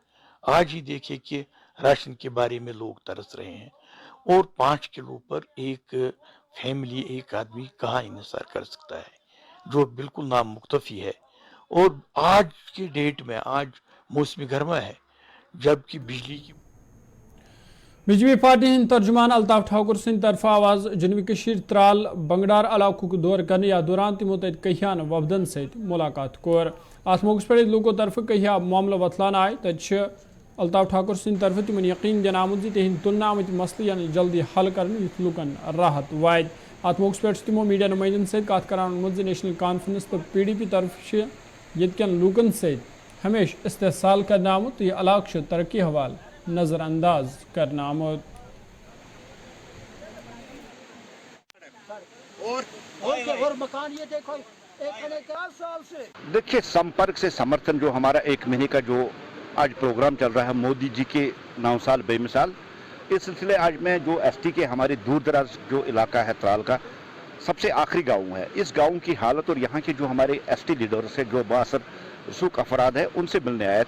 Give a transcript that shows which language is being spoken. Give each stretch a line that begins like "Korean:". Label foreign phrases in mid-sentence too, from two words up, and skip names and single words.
Urdu: آج ہی دیکھیے کہ راشن کے بارے میں لوگ ترس رہے ہیں اور 5 کلو پر ایک فیملی، ایک آدمی کہاں انتظار کر سکتا ہے، جو بالکل نامکتفی ہے. اور آج کے ڈیٹ میں آج موسمی گرما ہے، جبکہ بجلی کی
Kashmiri: बीजेपी पार्टी हिंद तर्जुमान अल्ताफ ठाकुर सिंह तरफ आवाज जनूबी कश्मीर त्राल बंगडार इलाकों दौर करने या दौरान तमो तत कहियान वफदन सत मुलाकात कोर। अत मौके पर लोगों तरफ कहिया मामला वतलान आय तत अल्ताफ ठाकुर सिंह तरफ तिमन यकीन दिन आमुत तिहद तुलन आमत मसले जल्दी हल कर लुकन राहत वायद। अत मौके पर तमो मीडिया नुमाइंदन सत कत कर नेशनल कॉन्फ्रेंस तो PDP तरफ यन लूकन सत हमेशा इस्तेहसाल करना आमुत तो यह इलाक तरक्की हवाल नज़रअंदाज करना आमुत।
Urdu: اور مکان یہ دیکھو 1 سال سے دیکھیے، سمپرک سے سمرتھن جو ہمارا 1 مہینے کا جو آج پروگرام چل رہا ہے مودی جی کے 9 سال بے مثال، اس سلسلے آج میں جو ایس ٹی کے ہمارے دور دراز جو علاقہ ہے ترال کا سب سے آخری گاؤں ہے، اس گاؤں کی حالت اور یہاں کے جو ہمارے
English: ST leaders
Urdu: ہے جو باثر سکھ افراد ہے ان سے ملنے آیا تھا.